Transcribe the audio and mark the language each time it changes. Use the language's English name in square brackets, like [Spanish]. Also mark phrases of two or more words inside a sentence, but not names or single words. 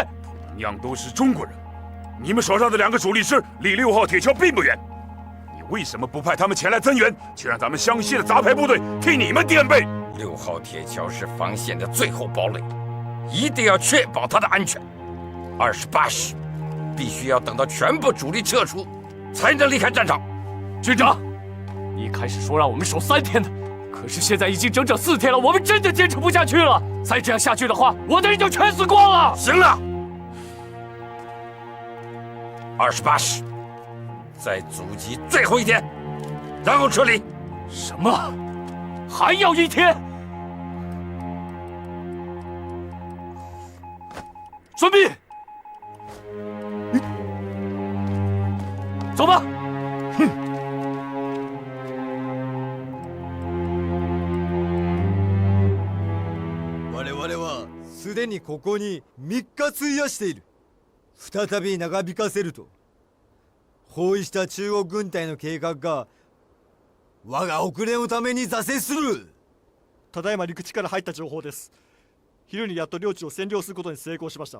[Chinese] 同樣都是中國人，你們手上的2個主力師離6號鐵橋並不遠，你為什麼不派他們前來增援，卻讓咱們湘西的雜牌部隊替你們墊背？6號鐵橋是防線的最後堡壘，一定要確保它的安全。28師必須要等到全部主力撤出，才能離開戰場。軍長，一開始說讓我們守3 天的，可是現在已經整整4天了，我們真的堅持不下去了。再這樣下去的話，我的人就全死光了。行了， 28时，在阻击最后一天，然后撤离。什么？还要1天？孙膑，走吧。 [Japanese] 我々はすでにここに3日費やしている。再び長引かせると包囲した中国軍隊の計画が我が遅れのために挫折する。ただいま陸地から入った情報です。昼にやっと領地を占領することに成功しました。